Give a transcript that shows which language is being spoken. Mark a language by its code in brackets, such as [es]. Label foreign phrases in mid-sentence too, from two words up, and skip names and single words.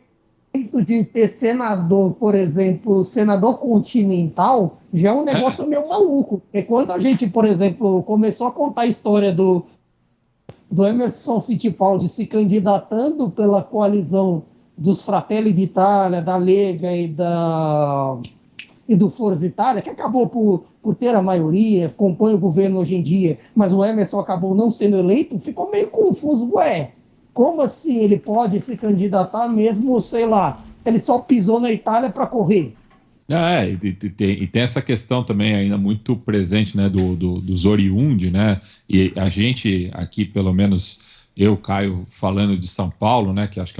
[pt] de ter senador, por exemplo, senador continental, já é um negócio meio maluco. Porque quando a gente, por exemplo, começou a contar a história do Emerson Fittipaldi se candidatando pela coalizão dos Fratelli d'Italia, da Lega e do Forza Itália, que acabou por ter a maioria, compõe o governo hoje em dia, mas o Emerson acabou não sendo eleito, ficou meio confuso. Como assim ele pode se candidatar mesmo, sei lá, ele só pisou na Itália para correr? E tem essa questão também ainda muito presente, né, dos oriundi, né, e a gente aqui, pelo menos eu, Caio, falando de São Paulo, né, que acho que